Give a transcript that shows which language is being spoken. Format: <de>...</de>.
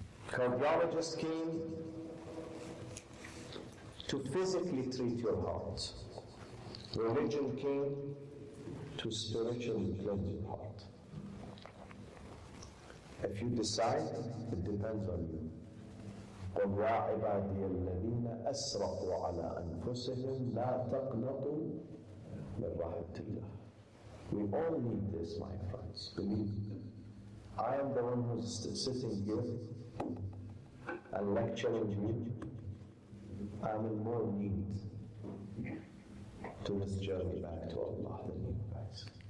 <en>Cardiologist came to physically treat your heart. Religion came to spiritually cleanse your heart. If you decide, it depends on you.</en> <ar>قل يا عبادي الذين أسرفوا على أنفسهم لا تقنطوا من رحمة الله.</ar> <en>We all need this, my friends. Believe me. I am the one who's sitting here and lecturing you. I am in more need to this journey back to Allah than you guys.</en>